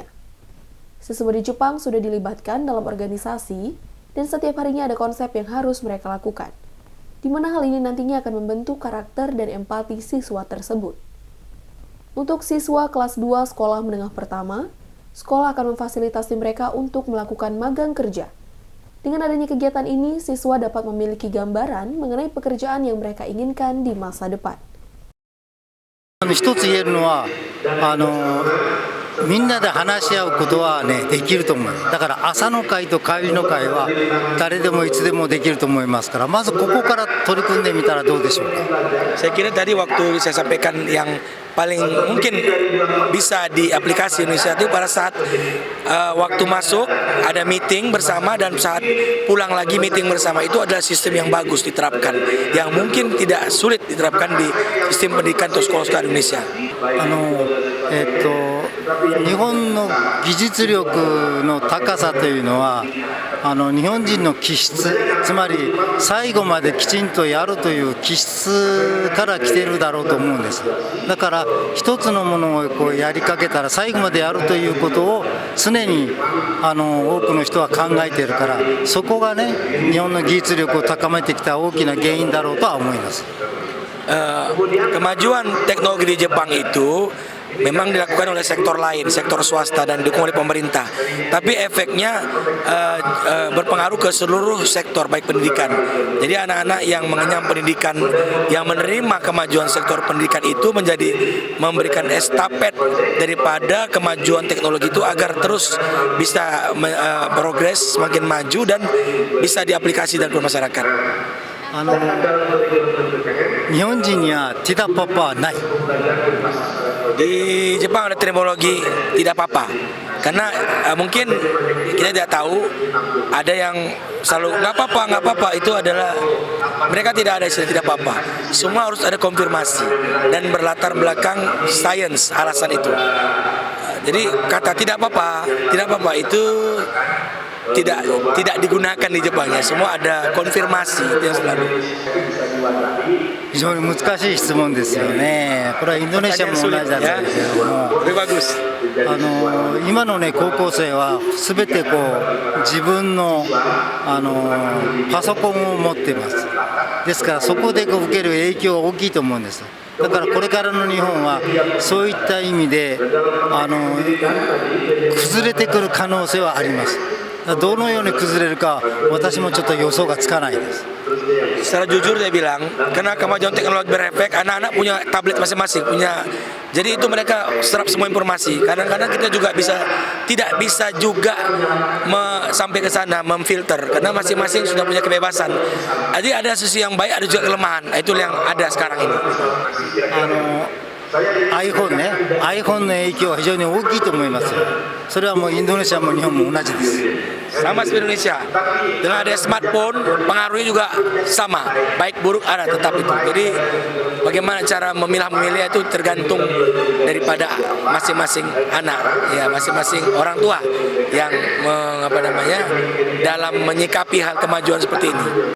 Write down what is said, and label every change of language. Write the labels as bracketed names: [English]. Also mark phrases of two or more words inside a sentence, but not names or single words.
[Indonesian] Siswa di Jepang sudah dilibatkan dalam organisasi dan setiap harinya ada konsep yang harus mereka lakukan, di mana hal ini nantinya akan membentuk karakter dan empati siswa tersebut. Untuk siswa kelas 2 sekolah menengah pertama, sekolah akan memfasilitasi mereka untuk melakukan magang kerja. Dengan adanya kegiatan ini, siswa dapat memiliki gambaran mengenai pekerjaan yang mereka inginkan di masa depan. [Japanese] 一つ言えるのはみんなで話し合うことはねできると思います。だから朝の会と帰りの会は誰でもいつでもできると思いますから、まずここから取り組んでみたらどうでしょうか。 [Indonesian] Saya kira tadi waktu saya sampaikan yang paling mungkin bisa di aplikasi Indonesia itu pada saat waktu masuk ada meeting bersama dan saat pulang lagi meeting bersama, itu adalah sistem yang bagus diterapkan, yang mungkin tidak sulit diterapkan di sistem pendidikan atau sekolah-sekolah Indonesia. [Japanese] 日本の技術力の高さというのは日本人の気質、つまり最後まできちんとやるという気質から来ているだろうと思うんです。だから一つのものをこうやりかけたら最後までやるということを常に多くの人は考えているから、そこがね日本の技術力を高めてきた大きな原因だろうとは思います。 [Indonesian] Kemajuan teknologi di Jepang itu memang dilakukan oleh sektor lain, sektor swasta dan didukung oleh pemerintah. Tapi efeknya berpengaruh ke seluruh sektor baik pendidikan. Jadi anak-anak yang mengenyam pendidikan, yang menerima kemajuan sektor pendidikan itu menjadi memberikan estafet daripada kemajuan teknologi itu agar terus bisa progres semakin maju dan bisa diaplikasikan ke masyarakat. [Japanese] 日本人にはティダパパはない。 [Indonesian] Di Jepang ada terminologi tidak apa-apa, karena mungkin kita tidak tahu, ada yang selalu nggak apa-apa itu adalah mereka tidak ada istilah tidak apa-apa. Semua harus ada konfirmasi dan berlatar belakang sains alasan itu. Jadi kata tidak apa-apa itu tidak digunakan di Jepang ya. Semua ada konfirmasi itu yang selalu. [Japanese] 非常に難しい質問ですよね。これはインドネシアも同じだったんですけども、今のね高校生はすべてこう自分のパソコンを持っています。ですからそこでこう受ける影響は大きいと思うんです。だからこれからの日本はそういった意味で崩れてくる可能性はあります。どのように崩れるか私もちょっと予想がつかないです。 [Indonesian] Secara jujur saya bilang, karena kemajuan teknologi berefek, anak-anak punya tablet masing-masing, jadi itu mereka serap semua informasi. Kadang-kadang kita juga tidak bisa juga sampai ke sana memfilter, karena masing-masing sudah punya kebebasan. Jadi ada sisi yang baik, ada juga kelemahan. Itu yang ada sekarang ini. [Japanese] iPhone の影響は非常に大きいと思います。それはもうインドネシアも日本も同じです。 [Indonesian] Sama seperti Indonesia, dengan ada smartphone pengaruhnya juga sama, baik buruk ada tetap itu. Jadi bagaimana cara memilah-memilih itu tergantung daripada masing-masing anak, ya masing-masing orang tua yang dalam menyikapi hal kemajuan seperti ini.